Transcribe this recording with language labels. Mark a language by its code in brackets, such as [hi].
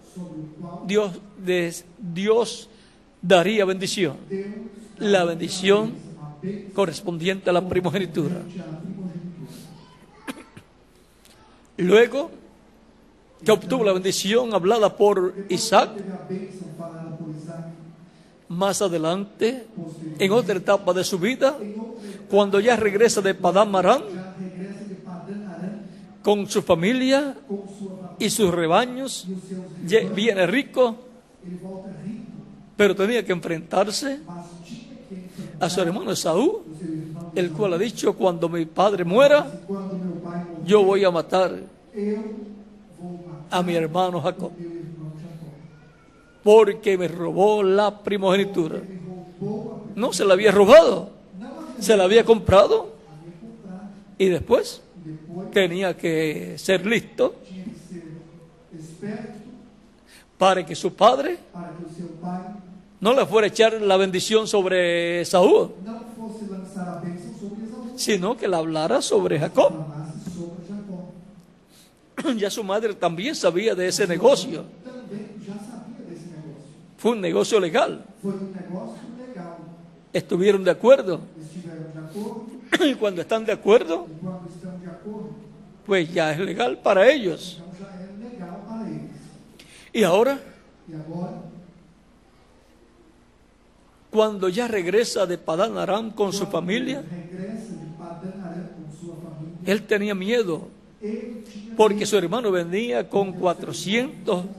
[pt] sobre o qual [es] Dios daría bendición, [pt] Deus [es] la bendición [pt] a bênção [es] correspondiente a la primogenitura. [pt] a primogenitura. [es] Luego que obtuvo la bendición hablada por Isaac, [pt] Teve a bênção falada por Isaac, [es] más adelante, en otra etapa de su vida, cuando ya regresa de Padán Aram [pt] já regressa de Padã Aram [es] con su familia [pt] com sua família [es] y sus rebaños, [pt] e os seus [es] ya [pt] rebanhos. [es] viene rico, [pt] Ele volta rico, [es] pero tenía que enfrentarse [pt] mas tinha que enfrentar [es] a su hermano Esaú, [pt] o seu irmão. [es] el cual ha dicho: cuando mi padre muera, [pt] Quando meu pai morrer, [es] yo voy a matar [pt] eu vou matar [es] a mi hermano Jacob, [pt] meu irmão Jacó. [es] porque me robó la primogenitura. [pt] Ele roubou a [es] No se la había robado, [pt] não a [es] se la había comprado, [pt] havia comprado. [es] y después [pt] E depois [es] tenía que ser listo [pt] tinha que ser esperto [es] para que su padre [pt] para que o seu pai [es] no le fuera a echar la bendición sobre Saúl, [pt] não fosse lançar a bênção sobre Esaú, [es] sino que la hablara sobre Jacob. [pt] falasse sobre Jacó. [es] Ya su madre también sabía de ese negocio. [pt] Também já sabia desse negócio. [es] Fue un negocio legal. [pt] Foi um negócio legal. [es] Estuvieron de acuerdo. [pt] Estiveram de acordo, [es] Y cuando están de acuerdo, [pt] e quando estão de acordo, [es] pues ya es legal para ellos. [pt] então já é legal para eles. [es] Y ahora, [pt] E agora, [es] cuando ya regresa de Padán Aram con su [pt] quando [es] familia, [pt] regressa de Padã Aram com sua família, [es] él tenía miedo, [pt] ele tinha [es] porque su hermano venía con 400